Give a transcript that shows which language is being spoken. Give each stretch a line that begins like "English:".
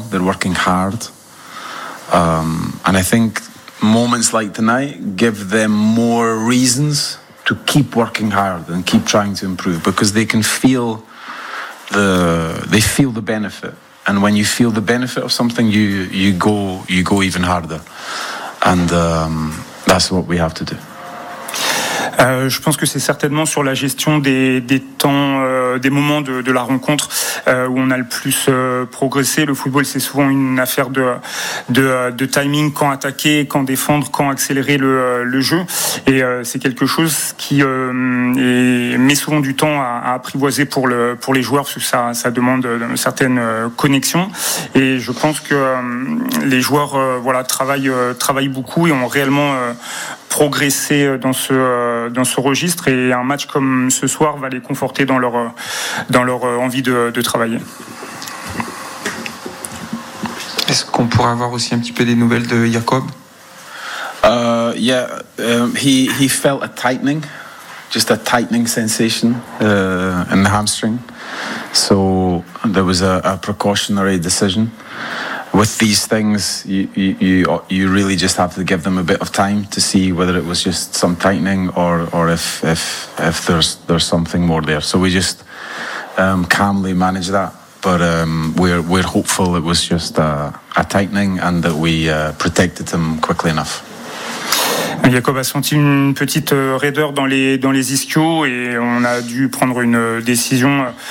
English: They're working hard. And I think moments like tonight give them more reasons to keep working hard and keep trying to improve, because they can feel they feel the benefit, and when you feel the benefit of something, you go even harder, and that's what we have to do.
French: Je pense que c'est certainement sur la gestion des temps, des moments de la rencontre où on a le plus progressé. Le football, c'est souvent une affaire de timing, quand attaquer, quand défendre, quand accélérer le jeu. Et c'est quelque chose qui met souvent du temps à apprivoiser pour les joueurs, parce que ça demande une certaine connexion. Et je pense que les joueurs travaillent beaucoup et ont réellement progresser dans ce registre, et un match comme ce soir va les conforter dans leur envie de travailler. Est-ce qu'on pourrait avoir aussi un petit peu des nouvelles de Jacob?
English: He felt a tightening, just a tightening sensation in the hamstring. So there was a precautionary decision. With these things, you really just have to give them a bit of time to see whether it was just some tightening or if there's something more there. So we just calmly manage that, but we're hopeful it was just a tightening and that we protected them quickly enough.
French: Jacob a senti une petite raideur dans les ischios, et on a dû prendre une décision.